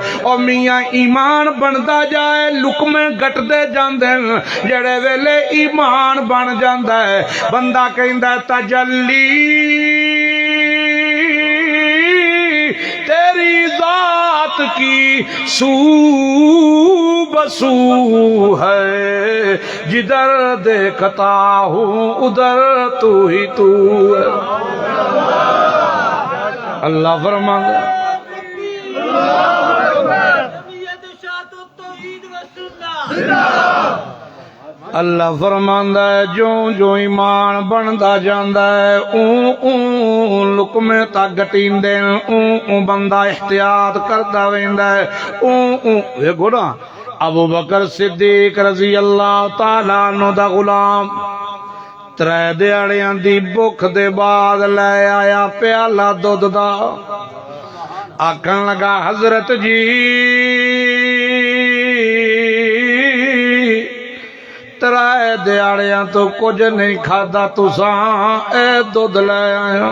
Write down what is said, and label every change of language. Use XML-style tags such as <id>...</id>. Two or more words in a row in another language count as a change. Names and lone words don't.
<pa>او میاں ایمان بندا جائے لقمے گٹدے جاندے، جڑے ویلے ایمان بن جاندا ہے بندہ کہندا</pa> <ur>تجلی تیری ذات کی سو بسو ہے، جدھر دیکھتا ہوں ادھر تو ہی تو ہے۔</ur> <pa>اللہ فرماتا اللہ فرماندا ہے جو جو ایمان بندا جاندا ہے اون اون لقمے تا گٹیندے، اون اون بندہ احتیاط کردا ویندا ہے، اون اون ویکھو نا ابو بکر صدیق رضی اللہ تعالی عنہ دا غلام 3 دیہڑیاں دی بھوک دے بعد لے آیا پیالہ دودھ دا، آکھن لگا حضرت جی 3 دیہڑیاں تو کچھ نہیں کھادا تساں اے دودھ لے آیا۔</pa>